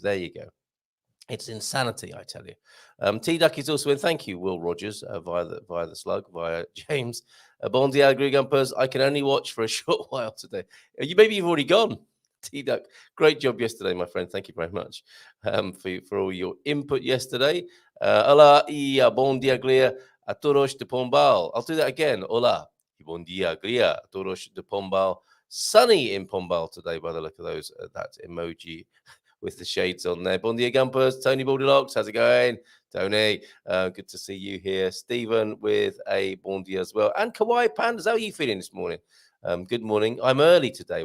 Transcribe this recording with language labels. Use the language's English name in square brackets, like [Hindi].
[English] There you go. It's insanity, I tell you. T-Duck is also in. Thank you, Will Rogers, via the slug, via James. [Portuguese] Bon dia, Gumpers. [English] I can only watch for a short while today. Maybe you've already gone. T-Duck, great job yesterday, my friend. Thank you very much for all your input yesterday. [Portuguese] Olá e bom dia, Glia, a todos de Pombal. [English] I'll do that again. [Portuguese] Olá e bom dia, Glia, a todos de Pombal. [English] Sunny in Pombal today, by the look of those. That emoji with the shades on there. [Portuguese] Bon dia, [English] Gumpers. Tony Baldilocks, how's it going? Tony, good to see you here. Stephen with a [Portuguese] bon dia [English] as well. And Kawaii Pandas, how are you feeling this morning? Good morning. I'm early today.